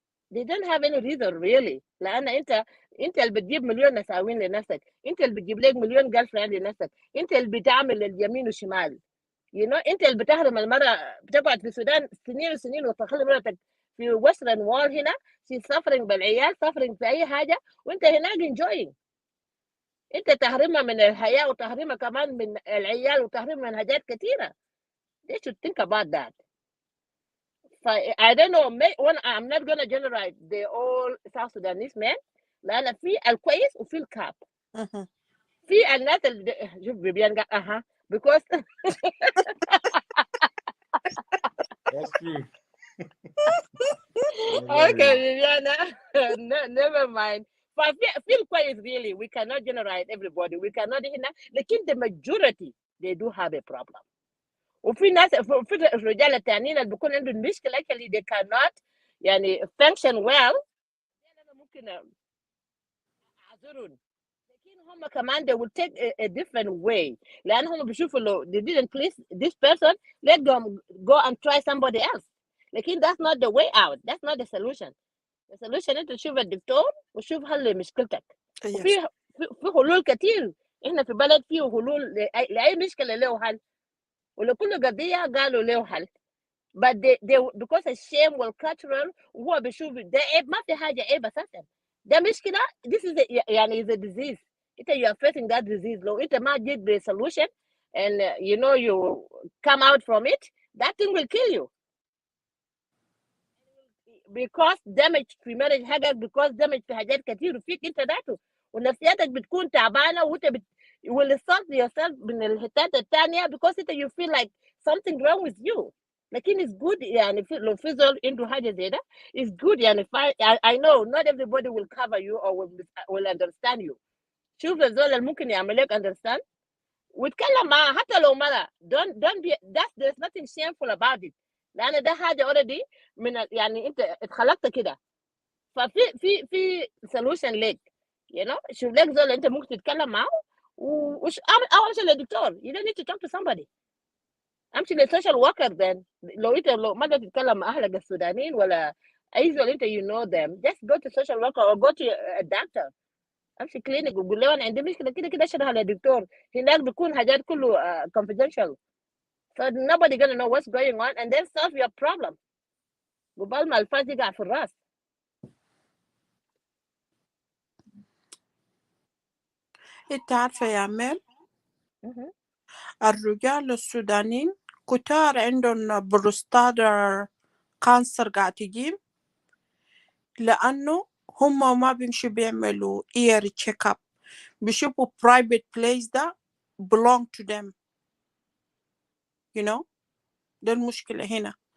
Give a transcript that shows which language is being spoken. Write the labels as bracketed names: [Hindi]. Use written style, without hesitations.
[English] they don't have any reason really. [Arabic] لأن انت اللي بتجيب مليون نساوين لنفسك، انت اللي بتجيب لك مليون جيرل فريند لنفسك، انت اللي بتعمل اليمين والشمال. انت اللي بتحرم المرأة بتقعد في السودان سنين وسنين وتخلي مرأتك في وestern wall هنا [English] she's suffering [Arabic] بالعيال [English] suffering [Arabic] في اي حاجة، وانت هناك [English] enjoying. [Arabic] انت تحرمها من الحياة وتحرمها كمان من العيال وتحرمها من حاجات كثيرة. [English] They should think about that. I don't know, I'm not gonna generalize the all South Sudanese men، [Arabic] لأن في الكويس وفي الكاب. في الناس اللي شوف بيبيان قال [English] because That's true. okay Viviana never mind. [Arabic] في الكويس [English] really we cannot generalize everybody, we cannot [Arabic] هنا، لكن [English] the majority they do have a problem. [Arabic] وفي ناس في الرجال التانيين اللي بيكون عندهم مشكلة [English] actually they cannot [Arabic] يعني [English] function well، [Arabic] ممكن أعذرون، لكن هم كمان [English] they will take a different way، [Arabic] لأنهم بيشوفوا لو [English] they didn't please this person let them go and try somebody else. [Arabic] لكن [English] that's not the way out, that's not the solution. The solution [Arabic] أنت تشوف الدكتور وشوف حل مشكلتك. وفي حلول كتير، إحنا في بلد فيه حلول لأي مشكلة له حل، ولكل قضية قالوا له حل. [English] but they because [Arabic] الشيم والcultural وهو بيشوف ده عيب، ما في حاجة عيب أساسا، ده مشكلة. [English] this is [Arabic] يعني [English] is a disease. [Arabic] أنت [English] you are facing that disease، [Arabic] لو أنت ما جيت ب [English] solution and you come out from it, that thing will kill you because damage في marriage حاجة because damage [Arabic] في حاجات كتير وفيك أنت ذاته، ونفسيتك بتكون تعبانة وأنت [English] you will insult yourself [Arabic] من الحتات التانية [English] because you feel like something wrong with you. [Arabic] لكن [English] it's good [Arabic] يعني لو في زول عنده حاجة زي ده [English] it's good [Arabic] يعني [English] I know not everybody will cover you or will understand you. [Arabic] شوف الزول اللي ممكن يعمل لك understand واتكلم معاه حتى لو مرة. [English] don't be there's nothing shameful about it، [Arabic] لأن ده حاجة already من يعني أنت اتخلقت كده، ففي solution لك شوف لك زول أنت ممكن تتكلم معه أو أمشي للدكتور. [English] you don't need to talk to somebody. [Arabic] امشي للسوشيال وركر then. لو ما قدرت تتكلم مع اهلك السودانيين ولا اي زول انت [English] you know them just go to social worker or go to a doctor. [Arabic] امشي كلينيك وقول له انا عندي مشكله كده كده اشرحها للدكتور. هناك بيكون حاجات كله [English] confidential so nobody gonna know what's going on and then solve your problem [Arabic] قبل ما الفاس يقع في الراس. انت عارفة يا عمال الرجال السودانيين كتار عندهم بروستاتا كانسر قاعد تجيب لأنه هم ما بيمشوا بيعملوا [English] ear check up، [Arabic] بيشوفوا [English] private place [Arabic] ده [English] belong to them [Arabic] ده المشكلة هنا.